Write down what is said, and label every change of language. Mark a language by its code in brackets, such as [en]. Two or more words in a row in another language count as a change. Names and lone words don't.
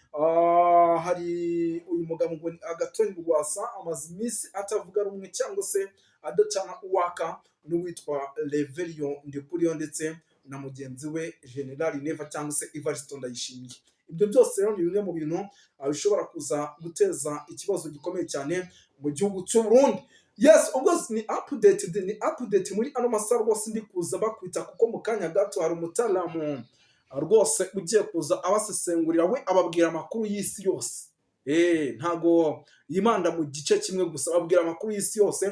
[rw] Hari uyu mugabo ngo Agathon Rwasa amaze iminsi atavuga rumwe cyangwa se adacana uwaka n'uwitwa Reverien Ndikuriyo ndetse na mugenzi we General Neva cyangwa se Evariste Ndayishimiye. Ibyo byose rero ni bimwe mu bintu bishobora kuza guteza ikibazo gikomeye cyane mu gihugu cy'u Burundi. Yes, ubwo ni update muri ano masaha rwose ndi kuza bakwita, kuko mu kanya gato hari umutaramu rwose ugiye kuza abasesengurira, we ababwira amakuru y'isi yose. Ntago yimanda mu gice kimwe gusa, ababwira amakuru y'isi yose.